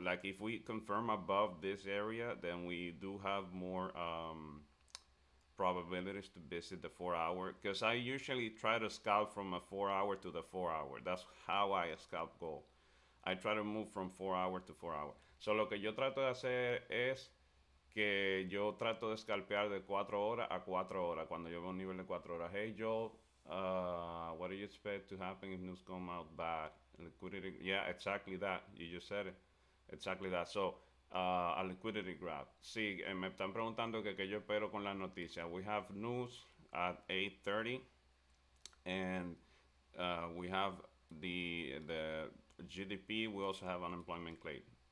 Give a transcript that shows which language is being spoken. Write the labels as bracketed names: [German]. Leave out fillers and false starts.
[English] Like if we confirm above this area, then we do have more probabilities to visit the 4 hour. Because I usually try to scalp from a 4 hour to the 4 hour. That's how I scalp go. I try to move from 4 hour to 4 hour. [Spanish] So lo que yo trato de hacer es que yo trato de scalpear de 4 horas a 4 horas cuando yo veo un nivel de 4 horas. [English] Hey Joel, what do you expect to happen if news come out bad? Liquidity, yeah, exactly that. You just said it. Exactly that. So, a liquidity grab. [Spanish] Sí, me están preguntando que yo espero con las noticias. [English] We have news at 8:30, and we have the GDP. We also have unemployment claims.